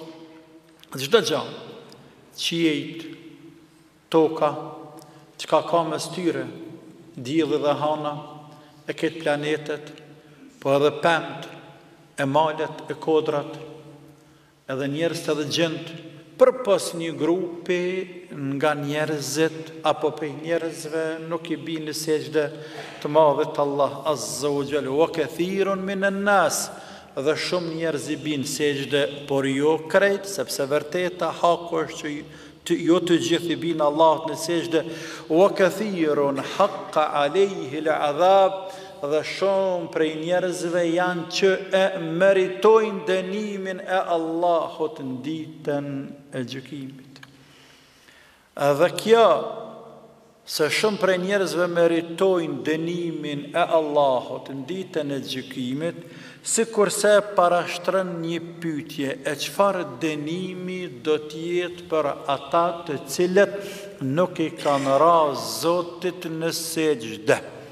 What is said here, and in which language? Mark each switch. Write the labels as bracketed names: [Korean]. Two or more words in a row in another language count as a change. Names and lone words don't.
[Albanian] Çdo gjë, qiejt, toka, çka ka mes tyre, dielli dhe hana, e këtë planetet, po edhe pemt, e malet, e kodrat, edhe njerëz edhe gjend, përpos një grupi nga njerëzit, apo prej njerëzve nuk i bin në sejdë të [Arabic] madhit الله عز وجل، وكثير من الناس, [Albanian] dhe shumë njerëz i bin sejdë, por jo krejt, sepse vërteta haku është që jo të gjithë i bin Allah në sejdë, [Arabic] وكثير حق عليه العذاب, [Albanian] dhe shumë prej njerëzve janë që e meritojnë dënimin e Allahut në ditën e gjykimit. Dhe kjo, se shumë prej njerëzve meritojnë dënimin e Allahut në ditën e gjykimit, si kurse parashtron një pyetje, e çfarë dënimi do t'jetë për ata të cilët nuk i kanë ra Zotit në sejdë.